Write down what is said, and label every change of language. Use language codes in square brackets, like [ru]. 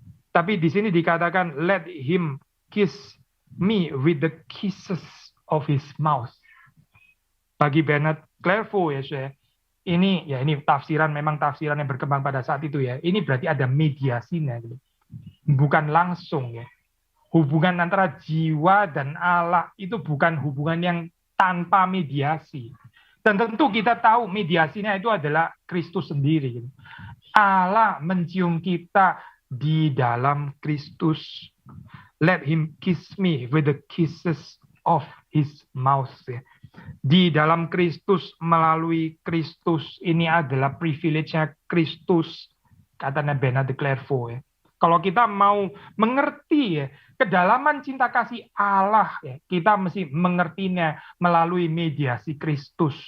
[id] Tapi di sini dikatakan [en] let him kiss me with the kisses of his mouth. [id] Bagi Bernard Clairvaux ya saya, ini tafsiran memang tafsiran yang berkembang pada saat itu ya. Ini berarti ada mediasinya gitu. Bukan langsung ya. Hubungan antara jiwa dan Allah itu bukan hubungan yang tanpa mediasi. Dan tentu kita tahu mediasinya itu adalah Kristus sendiri gitu. Allah mencium kita di dalam Kristus. [en] Let him kiss me with the kisses of his mouth ya. [id] Di dalam Kristus, melalui Kristus, ini adalah privilege-nya Kristus, katanya Bernard de Clairvaux ya. Kalau kita mau mengerti ya, kedalaman cinta kasih Allah ya, kita mesti mengertinya melalui mediasi Kristus.